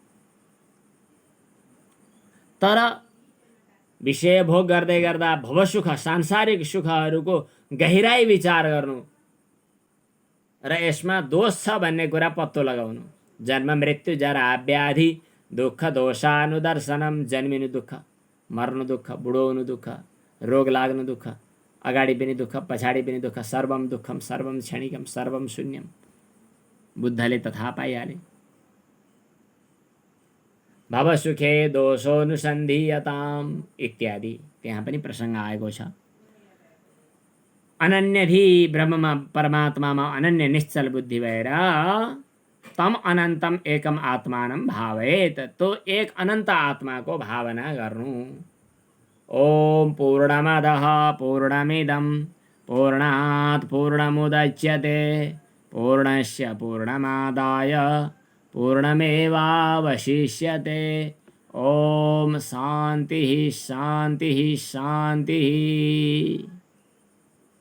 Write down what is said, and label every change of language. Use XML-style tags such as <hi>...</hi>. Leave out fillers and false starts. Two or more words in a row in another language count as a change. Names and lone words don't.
<ne>तर विषय भोग गर्दै गर्दा भवसुख, सांसारिक सुखहरूको गहिराई विचार गर्नु र यसमा दोष छ भन्ने कुरा पत्तो लगाउनु।</ne> <sa>जन्म मृत्यु जरा व्याधि दुःख दोषानुदर्शनम,</sa> <ne>जन्मिनु दुःख, मर्नु दुःख, बुढो हुनु दुःख, रोग लाग्नु दुःख, अगाडि पनि दुःख पछाडि पनि दुःख,</ne> <sa>सर्वम दुःखम सर्वम क्षणिकम सर्वम शून्यम,</sa> <ne>बुद्धले तथा पाइहाले।</ne> <sa>भवसुखे दोषोनुसन्धीयताम</sa> <ne>इत्यादि त्यहाँ पनि प्रसङ्ग आएको छ। अनन्यधी ब्रह्ममा परमात्मामा अनन्य निश्चल बुद्धि भएर</ne> <sa>तम अनन्तम एकम आत्मानं भावेत,</sa> <ne>तो एक अनन्त आत्माको भावना गर्नु।</ne> <sa>ओम पूर्णमदः पूर्णमिदं पूर्णात् पूर्णमुदच्यते पूर्णस्य पूर्णमादाय पूर्णमेवावशिष्यते। ओम शान्तिः शान्तिः शान्तिः।</sa>